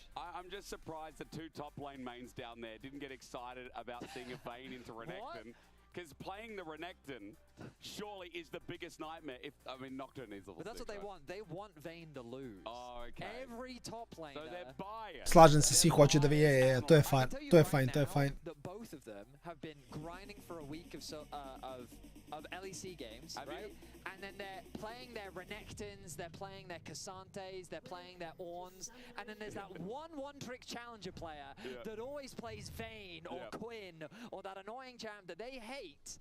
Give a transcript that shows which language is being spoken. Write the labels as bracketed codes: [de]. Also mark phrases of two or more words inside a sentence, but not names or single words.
[en] I'm just surprised the 2 top lane mains down there didn't get excited about seeing a Vayne into Renekton. Because playing the Renekton surely is the biggest nightmare. I mean, Nocturne is level 6. But that's what they want. They want Vayne to lose. Oh, okay. Every top laner. So they're biased. [sr] Slažem se, svi hoće da je, to je fajn, to je fajn, to je fajn. [en] That both of them have been grinding for a week of LEC games, right? And then they're playing their Renektons, they're playing their Cassantes, they're playing their Orns, and then there's that one-trick challenger player that always plays Vayne or Quinn or that annoying champ that they hate.